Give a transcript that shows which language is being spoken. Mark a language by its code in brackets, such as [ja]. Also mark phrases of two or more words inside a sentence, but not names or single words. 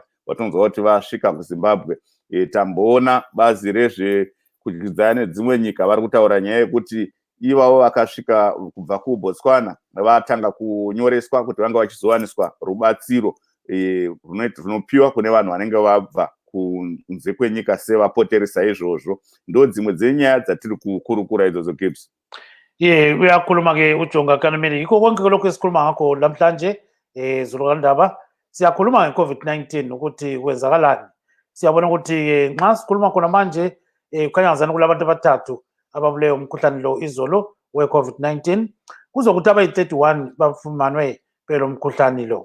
[sn] Vatonzwa kuti vasvika kuZimbabwe. Tamboona bazi rezvekudyidzana nedzimwe nyika vari kutaura nyaya yekuti ivavo vakasvika kubva kuBotswana vatanga kunyoreswa kuti vanga vachizowaniswa rubatsiro runopiwa kune vanhu vanenge vabva kunze kwenyika sevapoterisa izvozvo. Ndo dzimwe dzenyaya dzatiri kukurukura idzodzo Gibbs. [nd] Uyakhuluma-ke uJonga Kanameli, yikho konke lokhu esikhuluma ngakho namhlanje Zululandaba siyakhuluma nge-COVID-19 ukuthi kwenzakalani. Siyabona ukuthi nxa sikhuluma khona manje kukhanya ngazani kulabantu abathathu ababuleyo umkhuhlane lo izolo we-COVID-19, kuzokuthi abayi-31 bafumanwe pelo mkhuhlane lo.